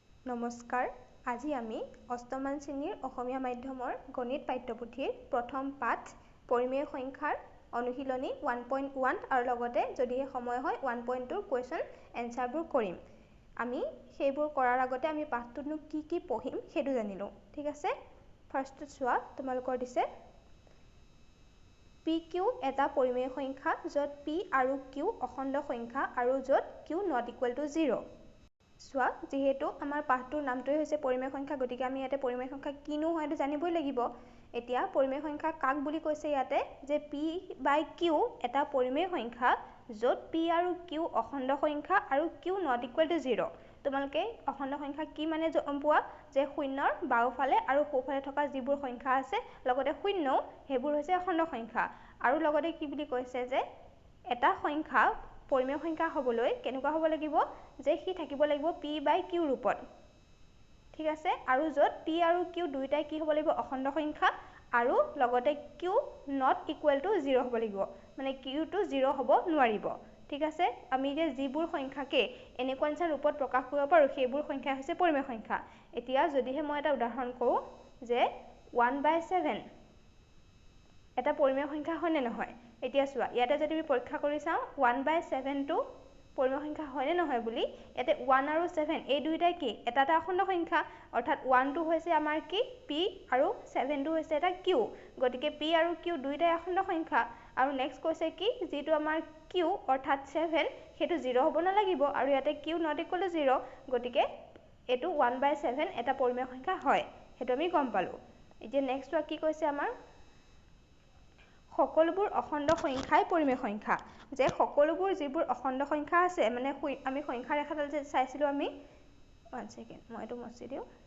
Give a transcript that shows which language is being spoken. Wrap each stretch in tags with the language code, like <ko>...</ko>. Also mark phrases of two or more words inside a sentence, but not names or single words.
<as>নমস্কাৰ আজি আমি অষ্টমমান শ্ৰেণীৰ অসমীয়া মাধ্যমৰ গণিত পাঠ্যপুথিৰ প্ৰথম পাঠ পৰিমেয় সংখ্যাৰ অনুশীলনী 1.1 আৰু লগতে যদিহে সময় হয় 1.2</as> <en>question answers</en> <as>কৰিম আমি সেইবোৰ কৰাৰ আগতে আমি পাঠটোত কি পঢ়িম সেইটো জানিলো ঠিক আছে ফাৰ্স্ট চোৱা তোমালোকৰ দিছে PQ এটা পৰিমেয় সংখ্যা য'ত P আৰু Q অখণ্ড সংখ্যা আৰু য'ত</as> <en>Q not equal to 0</en> <as>চোৱা যেহেতু আমাৰ পাঠটোৰ নামটোই হৈছে পৰিমেয় সংখ্যা গতিকে আমি ইয়াতে পৰিমেয় সংখ্যা কিনো হয় এটা জানিবই লাগিব এতিয়া পৰিমেয় সংখ্যা কাক বুলি কৈছে ইয়াতে যে P by Q এটা পৰিমেয় সংখ্যা য'ত P আৰু Q অখণ্ড সংখ্যা আৰু</as> <en>Q not equal to 0</en> <as>তোমালোকে অখণ্ড সংখ্যা কি মানে পোৱা যে শূন্যৰ বাওঁফালে আৰু সোঁফালে থকা যিবোৰ সংখ্যা আছে লগতে শূন্য হেবোৰ হৈছে অখণ্ড সংখ্যা আৰু লগতে কি বুলি কৈছে যে এটা সংখ্যা পৰিমেয় সংখ্যা হ'বলৈ কেনেকুৱা হ'ব লাগিব যে হি থাকিব লাগিব P by Q ৰূপত ঠিক আছে আৰু য'ত P আৰু Q দুইটাই কি হ'ব লাগিব অখণ্ড সংখ্যা আৰু লগতে</as> <en>Q not equal to 0</en> <as>হ'ব লাগিব মানে Q to 0 হ'ব নোৱাৰিব ঠিক আছে আমি যে যিবোৰ সংখ্যাকে এনেকুৱা নিচিনা ৰূপত প্ৰকাশ কৰিব পাৰো সেইবোৰ সংখ্যা হৈছে পৰিমেয় সংখ্যা এতিয়া যদিহে মই এটা উদাহৰণ কৰো যে 1/7 এটা পৰিমেয় সংখ্যা হয় নে নহয় এতিয়া চোৱা ইয়াতে যদি আমি পৰীক্ষা কৰি চাও 1/7 টো পৰিমেয় সংখ্যা হয় নে নহয় বুলি এতে 1 আৰু 7 এই দুইটাই কি এটা অখণ্ড সংখ্যা অৰ্থাৎ 1 টো হৈছে আমাৰ কি P আৰু 7 টো হৈছে এটা Q গতিকে P আৰু Q দুইটাই অখণ্ড সংখ্যা আৰু নেক্সট কৈছে কি যেটো আমাৰ Q অৰ্থাৎ 7 হেতু 0 হ'ব না লাগিব আৰু ইয়াতে</as> <en>Q not equal to 0</en> <as>গতিকে এটো 1/7 এটা পৰিমেয় সংখ্যা হয় হেতু আমি গম পালো এতিয়া নেক্সট কি কৈছে আমাৰ সকলোবোৰ অখণ্ড সংখ্যাই পৰিমেয় সংখ্যা যে সকলোবোৰ যিবোৰ অখণ্ড সংখ্যা আছে মানে আমি সংখ্যা ৰেখাডাল যে চাইছিলো আমি 1 সেকেন্ড মই এটো মছি দিও</as>